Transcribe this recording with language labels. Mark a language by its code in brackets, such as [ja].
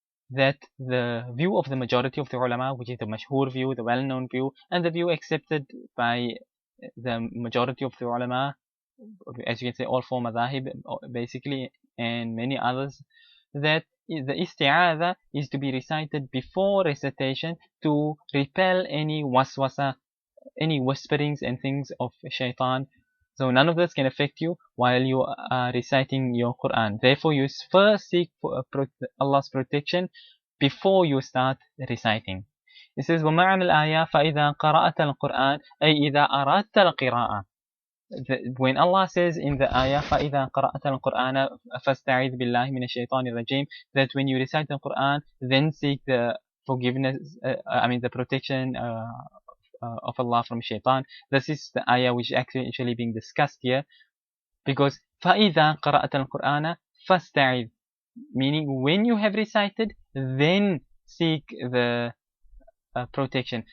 [en] That the view of the majority of the ulama, which is the mashhur view, the well-known view, and the view accepted by the majority of the ulama, as you can say all four madhahib basically, and many others, that the isti'adha is to be recited before recitation to repel any waswasa, any whisperings and things of shaitan. So none of this can affect you while you are reciting your Quran. Therefore, you first seek for Allah's protection before you start reciting. It says, [ar] وَمَعْنَ الْآيَةِ فَإِذَا قَرَأْتَ الْقُرْآنَ أي إِذَا أَرَدْتَ الْقِرَاءَةَ. [en] When Allah says in the ayah, [ar] فَإِذَا قَرَأْتَ الْقُرْآنَ فَاسْتَعِذْ بِاللَّهِ مِنَ الشَّيْطَانِ الرَّجِيمِ, [en] that when you recite the Quran, then seek the forgiveness, the protection of Allah from shaitan. This is the ayah which is actually being discussed here, because [ar] فَإِذَا قَرَأْتَ الْقُرْآنَ فَاسْتَعِذْ, [en] meaning when you have recited, then seek the protection.